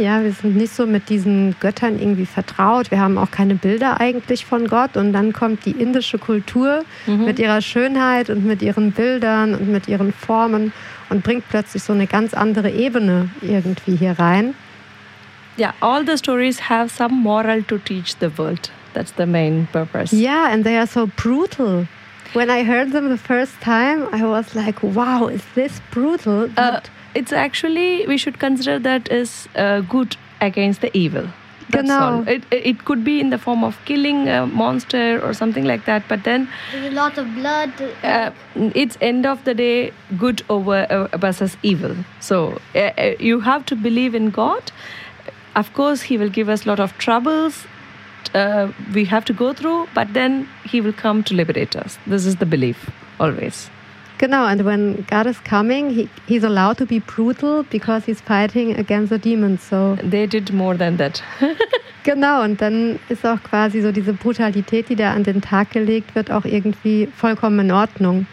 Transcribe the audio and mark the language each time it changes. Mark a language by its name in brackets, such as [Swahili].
[German] Ja, wir sind nicht so mit diesen Göttern irgendwie vertraut. Wir haben auch keine Bilder eigentlich von Gott. Und dann kommt die indische Kultur mit ihrer Schönheit und mit ihren Bildern und mit ihren Formen und bringt plötzlich so eine ganz andere Ebene irgendwie hier rein. [English] Ja, yeah, all the stories have some moral to teach the world. That's the main purpose. Yeah, and they are so brutal. When I heard them the first time, I was like, wow, is this brutal? But it's actually, we should consider that is good against the evil. That's [German] genau. [English] It could be in the form of killing a monster or something like that, but then... There's a lot of blood. It's end of the day, good over versus evil. So you have to believe in God. Of course, he will give us a lot of troubles. We have to go through, but then he will come to liberate us. This is the belief, always. Genau, and when God is coming, he's allowed to be brutal because he's fighting against the demons. So they did more than that. [German] Genau, und dann ist auch quasi so diese Brutalität, die da an den Tag gelegt wird, auch irgendwie vollkommen in Ordnung.